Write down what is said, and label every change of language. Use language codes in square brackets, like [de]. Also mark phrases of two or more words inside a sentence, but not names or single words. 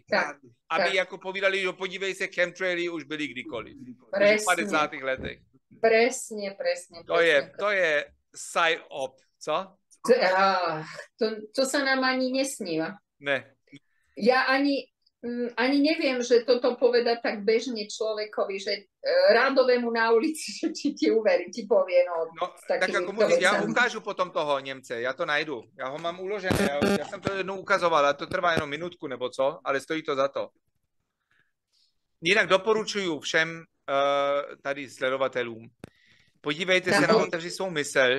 [cs] Aby jako povídali, že podívej se, chemtraily už byly kdykoliv. Už v 50. letech. [sk] Presne. [cs] To je psy-op, co? [sk] To sa nám ani nesníva. [cs] Ne. [sk] Ja ani neviem, že toto povedať tak bežne človekovi, že rádovému na ulici, že či ti uverí, ti povie. [cs] Tak jako můžu, já ukážu potom toho Němce, já to najdu. Já ho mám uložené, já jsem to jednou ukazoval, a to trvá jenom minutku nebo co, ale stojí to za to. Jinak doporučuju všem tady sledovatelům, podívejte se na Otevři svou mysl.